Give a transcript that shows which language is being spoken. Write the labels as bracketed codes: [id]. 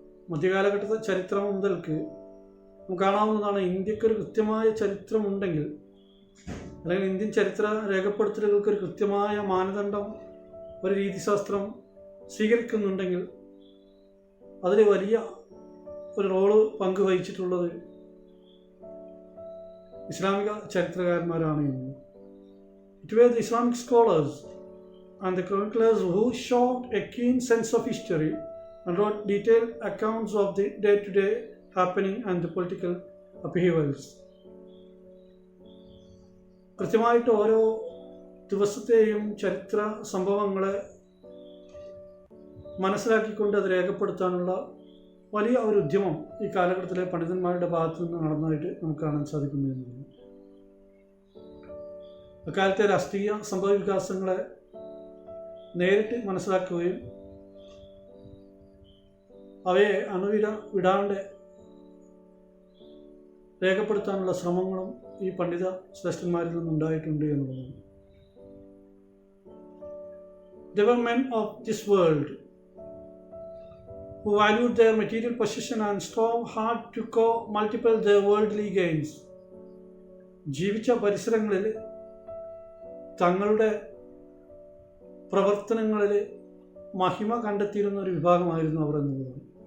[ml] മധ്യകാലഘട്ട ചരിത്രം മുതൽക്ക് നമുക്ക് കാണാവുന്നതാണ്, ഇന്ത്യക്കൊരു കൃത്യമായ ചരിത്രമുണ്ടെങ്കിൽ, അല്ലെങ്കിൽ ഇന്ത്യൻ ചരിത്ര രേഖപ്പെടുത്തലുകൾക്ക് ഒരു കൃത്യമായ മാനദണ്ഡം, ഒരു രീതിശാസ്ത്രം സ്വീകരിക്കുന്നുണ്ടെങ്കിൽ അതിൽ വലിയ ഒരു റോള് പങ്കുവഹിച്ചിട്ടുള്ളത് ഇസ്ലാമിക ചരിത്രകാരന്മാരാണ് എന്ന്. [en] It were the Islamic scholars and the chroniclers who showed a keen sense of history and wrote detailed accounts of the day-to-day happening and the political upheavals. [ml] കൃത്യമായിട്ട് ഓരോ ദിവസത്തെയും ചരിത്ര സംഭവങ്ങളെ മനസ്സിലാക്കിക്കൊണ്ട് അത് രേഖപ്പെടുത്താനുള്ള വലിയ ഒരു ഉദ്യമം ഈ കാലഘട്ടത്തിലെ പണ്ഡിതന്മാരുടെ ഭാഗത്തു നിന്ന് നടന്നതായിട്ട് നമുക്ക് കാണാൻ സാധിക്കുന്നതാണ്. അക്കാലത്തെ രാഷ്ട്രീയ സംഭവ വികാസങ്ങളെ നേരിട്ട് മനസ്സിലാക്കുകയും അവയെ വിടാണ്ട് രേഖപ്പെടുത്താനുള്ള ശ്രമങ്ങളും ഈ പണ്ഡിത ശ്രേഷ്ഠന്മാരിൽ നിന്നുണ്ടായിട്ടുണ്ട് എന്നുള്ളതാണ്. [en] They were men of this world who valued their material possession and strove hard to multiply their worldly gains. [ml] ജീവിച്ച പരിസരങ്ങളിൽ തങ്ങളുടെ പ്രവർത്തനങ്ങളിൽ മഹിമ കണ്ടെത്തിയിരുന്ന ഒരു വിഭാഗമായിരുന്നു അവർ എന്നുള്ളതാണ്.